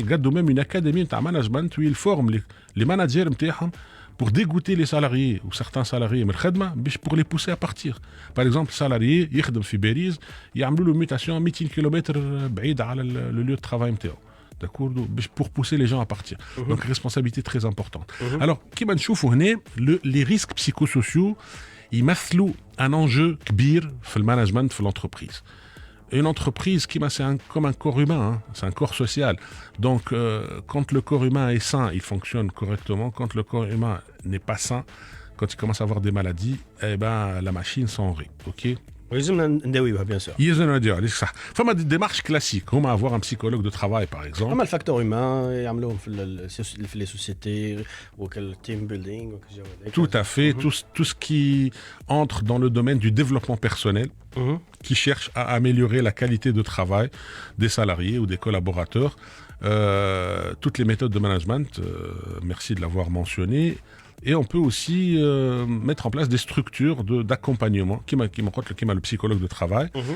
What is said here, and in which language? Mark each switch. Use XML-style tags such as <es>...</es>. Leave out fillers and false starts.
<fr>Ils ont même une académie de management où ils forment les managers pour dégoûter les salariés ou certains salariés pour les pousser à partir. Par exemple, le salarié, il travaille à Beriz, il a une mutation à 200 km le lieu de travail. D'accord, pour pousser les gens à partir. Donc, responsabilité très importante.</fr> <ar>Alors, كيما نشوفوا هنا</ar> <fr>les risques psychosociaux</fr> <ar>يمثلوا</ar> <fr>un enjeu</fr> <ar>كبير في المانجمنت في l'entreprise.</ar> <fr>Une entreprise c'est comme un corps humain, hein, c'est un corps social. Donc quand le corps humain est sain, il fonctionne correctement. Quand le corps humain n'est pas sain, quand il commence à avoir des maladies, eh ben la machine s'enrayit. OK?</fr> <ar>لازمنا نداويوها</ar> <fr>bien sûr.</fr> <ar>يلزمنا نداويوها صح. فما دي</ar> <fr>démarches classiques.</fr> <ar>هما</ar> <fr>avoir un psychologue de travail par exemple.</fr> <ar>اما الفاكتور هيومان يعملوهم في لي سوسيتي وكال تيم بيلدينغ</ar> <fr>Tout à fait, tout ce qui entre dans le domaine du développement personnel, qui cherche à améliorer la qualité de travail des salariés ou des collaborateurs. Toutes les méthodes de management, merci de l'avoir mentionné. Et on peut aussi mettre en place des structures d'accompagnement, qui m'a le psychologue de travail.</fr>